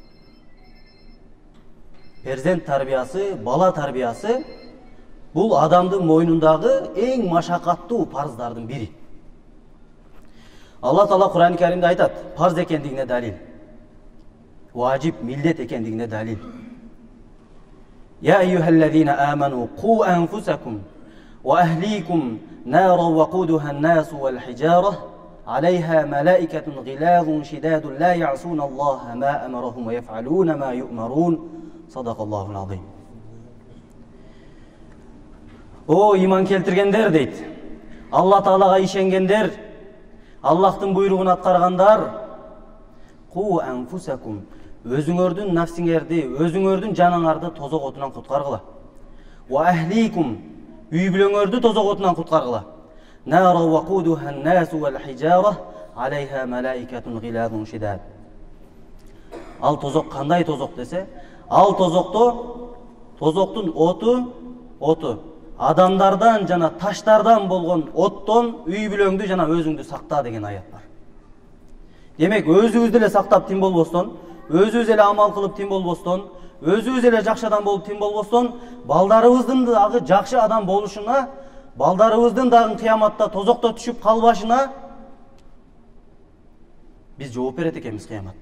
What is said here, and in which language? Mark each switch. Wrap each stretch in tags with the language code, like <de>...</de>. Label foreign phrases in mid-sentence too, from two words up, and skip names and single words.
<ky>Перзент тарбиясы, бала тарбиясы бул адамдын мойнундагы эң машакаттуу парыздардын бири. Алла Таала Кур'ан-ы Каримде айтат, парыз экендигине далил. Важип, милдет экендигине далил.</ky> <ar>يا أيها الذين آمنوا قوا أنفسكم وأهليكم نارا وقودها الناس والحجارة عليها ملائكة غلاظ شداد لا يعصون الله ما أمرهم ويفعلون ما يؤمرون صدق الله العظيم.</ar> <ky>О, иман келтиргендер дейт. Алла Таалага ишенгендер, Аллахтын буйругун аткаргандар,</ky> <ar>قوا أنفسكم,</ar> <ky>өзүңөрдүн нафсиңерди, өзүңөрдүн жаныңарды тозок отунан куткаргыла.</ky> <ar>وأهليكم,</ar> <ky>үй бүлөңөрдү тозок отунан куткаргыла.</ky> <ar>نارا وقودها الناس والحجارة عليها ملائكة غلاظ شداد.</ar> <ky>Ал тозок кандай тозок десе, ал тозоктун оту адамдардан жана таштардан болгон оттон үй бүлөңдү жана өзүңдү сакта деген аят бар. Демек өзүбүздү эле сактап тим болбостон, өзүбүз эле амал кылып тим болбостон, өзүбүз эле жакшы адам болуп тим болбостон, балдарыбыздын дагы жакшы адам болушуна, балдарыбыздын дагы кыяматта тозокто түшүп калбашына биз жооп берет экенбиз кыяматта.</ky>